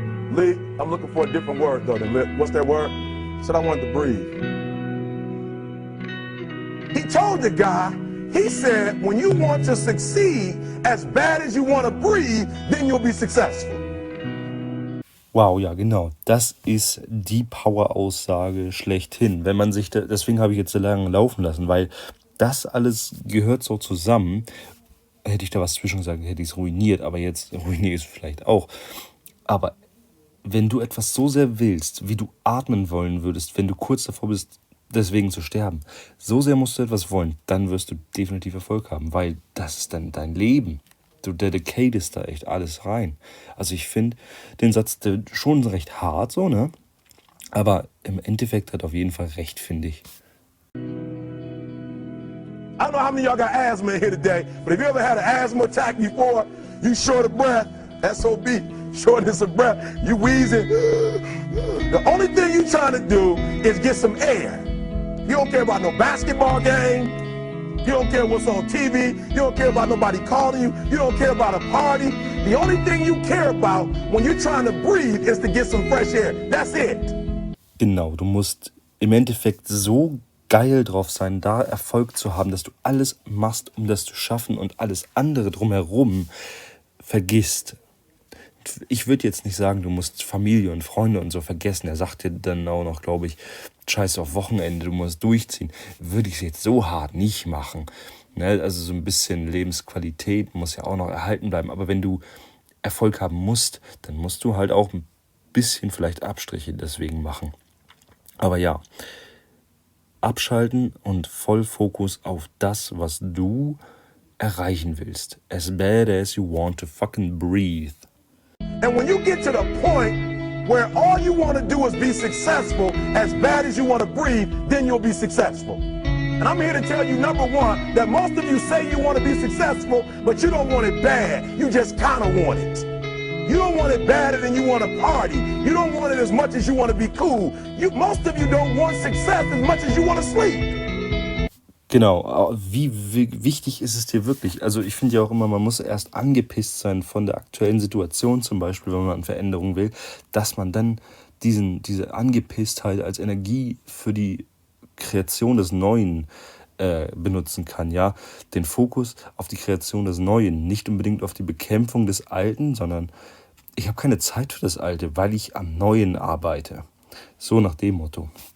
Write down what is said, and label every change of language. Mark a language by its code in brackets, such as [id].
[en] Lee, I'm looking for a different word though than lip. What's that word? He said I wanted to breathe. He told the guy He said, when you want to succeed as bad as you want to breathe, then you'll be successful. [de] Wow, ja, genau. Das ist die Power-Aussage schlechthin. Wenn man sich deswegen habe ich jetzt so lange laufen lassen, weil das alles gehört so zusammen. Hätte ich da was zwischen gesagt, hätte ich es ruiniert, aber jetzt ruiniere ich es vielleicht auch. Aber wenn du etwas so sehr willst, wie du atmen wollen würdest, wenn du kurz davor bist, deswegen zu sterben, so sehr musst du etwas wollen, dann wirst du definitiv Erfolg haben, weil das ist dann dein Leben. Du dedicatest da echt alles rein. Also ich finde den Satz schon recht hart so, ne? Aber im Endeffekt hat er auf jeden Fall recht, finde ich. [en] I don't know how many of y'all got asthma in here today, but if you ever had an asthma attack before, you short of breath, SOB, shortness of breath, you wheezing. The only thing you trying to do is get some air. You don't care about no basketball game. You don't care what's on TV. You don't care about nobody calling you. You don't care about a party. The only thing you care about when you're trying to breathe is to get some fresh air. That's it. [de] Genau, du musst im Endeffekt so geil drauf sein, da Erfolg zu haben, dass du alles machst, um das zu schaffen und alles andere drumherum vergisst. Ich würde jetzt nicht sagen, du musst Familie und Freunde und so vergessen. Er sagt dir dann auch noch, glaube ich, scheiß auf Wochenende, du musst durchziehen. Würde ich es jetzt so hart nicht machen. Ne? Also so ein bisschen Lebensqualität muss ja auch noch erhalten bleiben. Aber wenn du Erfolg haben musst, dann musst du halt auch ein bisschen vielleicht Abstriche deswegen machen. Aber ja, abschalten und voll Fokus auf das, was du erreichen willst. [en] As bad as you want to fucking breathe. And when you get to the point where all you want to do is be successful, as bad as you want to breathe, then you'll be successful. And I'm here to tell you, number one, that most of you say you want to be successful, but you don't want it bad. You just kind of want it. You don't want it badder than you want to party. You don't want it as much as you want to be cool. Most of you don't want success as much as you want to sleep. [de] Genau, wie wichtig ist es dir wirklich? Also ich finde ja auch immer, man muss erst angepisst sein von der aktuellen Situation, zum Beispiel, wenn man eine Veränderung will, dass man dann diese Angepisstheit als Energie für die Kreation des Neuen benutzen kann, ja, den Fokus auf die Kreation des Neuen, nicht unbedingt auf die Bekämpfung des Alten, sondern ich habe keine Zeit für das Alte, weil ich am Neuen arbeite. So nach dem Motto.